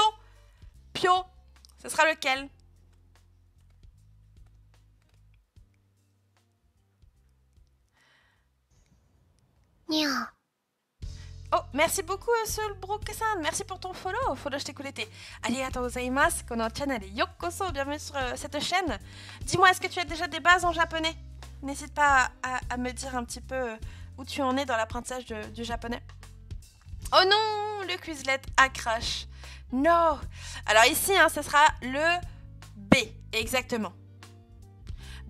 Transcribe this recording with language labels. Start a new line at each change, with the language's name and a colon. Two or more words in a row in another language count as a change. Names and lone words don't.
French: Pio, ce sera lequel? Nya. Oh, merci beaucoup, Solbrook-san. Merci pour ton follow. Follow, je t'ai coulé.
Japanese: ありがとうございます。このチャンネルようこそ.
French: Bienvenue sur cette chaîne. Dis-moi, est-ce que tu as déjà des bases en japonais? N'hésite pas à me dire un petit peu où tu en es dans l'apprentissage du japonais. Oh non, le Quizlet a crash. Non. Alors ici, hein, ce sera le B, exactement.